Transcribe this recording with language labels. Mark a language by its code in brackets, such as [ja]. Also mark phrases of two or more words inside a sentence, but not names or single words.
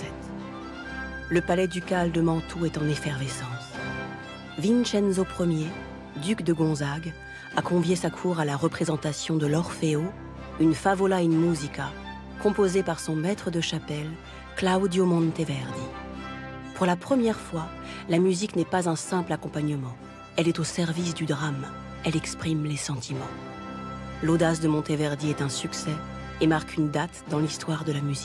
[fr] Le palais ducal de Mantoue est en effervescence. Vincenzo Ier, duc de Gonzague, a convié sa cour à la représentation de l'Orfeo, une [it] favola in musica, [fr] composée par son maître de chapelle, Claudio Monteverdi. Pour la première fois, la musique n'est pas un simple accompagnement. Elle est au service du drame. Elle exprime les sentiments. L'audace de Monteverdi est un succès et marque une date dans l'histoire de la musique.